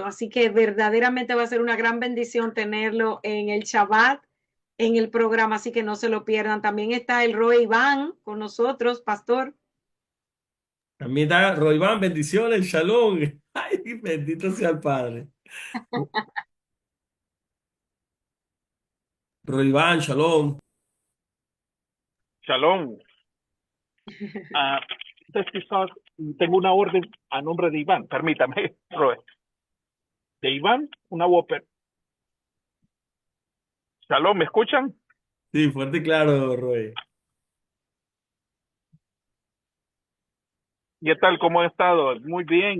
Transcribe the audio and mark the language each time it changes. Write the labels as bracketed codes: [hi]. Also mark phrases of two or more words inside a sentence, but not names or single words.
[es] Así que verdaderamente va a ser una gran bendición tenerlo en el Shabbat, en el programa, así que no se lo pierdan. También está el Roy Iván con nosotros, pastor. También está Roiván, bendiciones, shalom. Ay, bendito sea el Padre. Roiván, shalom. Shalom. Ah, quizás tengo una orden a nombre de Iván. Permítame, Roe. De Iván, una Whopper. Shalom, ¿me escuchan? Sí, fuerte y claro, Roy. ¿Qué tal? ¿Cómo han estado? Muy bien.